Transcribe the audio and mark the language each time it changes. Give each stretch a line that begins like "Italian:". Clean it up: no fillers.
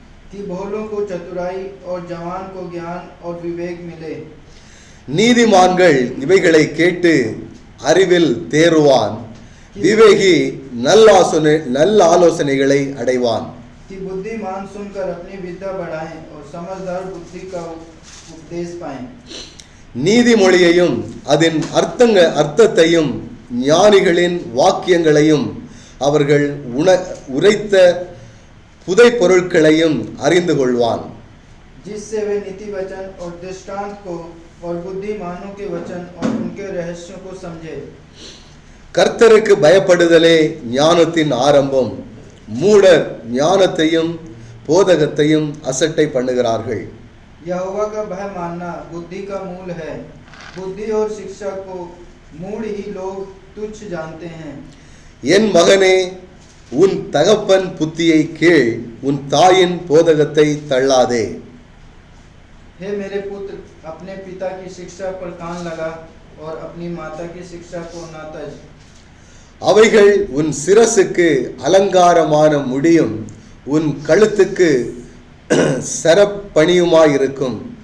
Hindi: कि भोलों को चतुराई और जवान को ज्ञान और विवेक मिले.
Tamil: நீதிமான்கள் இவைகளை கேட்டு அறிவில் தேறுவான். விவேகி நல்ல ஆலோசனைகளை அடைவான்.
Hindi: कि बुद्धिमान सुनकर अपनी विद्या बढ़ाएं और समझदार बुद्धि का उपदेश पाएं.
Tamil: நீதிமொழியையும் அதன் அர்த்தத்தையும் ஞானிகளின் வாக்கியங்களையும் அவர்கள் உரைத்த புதை பொருட்களையும் அறிந்து கொள்வான்.
Hindi: जिससे वे नीति वचन और दृष्टांत को और बुद्धिमानों के वचन और उनके रहस्यों को समझे.
Tamil: கர்த்தருக்கு பயப்படுதலே ஞானத்தின் ஆரம்பம். மூடர் ஞானத்தையும் போதகத்தையும் அசட்டை பண்ணுகிறார்கள்.
Hindi: यहोवा का भय मानना बुद्धि का मूल है. बुद्धि और शिक्षा को मूढ़ ही लोग तुच्छ जानते हैं.
Tamil: என் மகனே, உன் தகப்பன் புத்தியை கேள், உன் தாயின் போதகத்தை தள்ளாதே.
Hindi: हे मेरे पुत्र, अपने पिता की शिक्षा पर कान लगा और अपनी माता की शिक्षा को न तज.
Tamil: அவைகள் உன் சிரசுக்கு அலங்காரமான முடியும், உன் கழுத்துக்கு சரப்பணியுமாயிருக்கும்.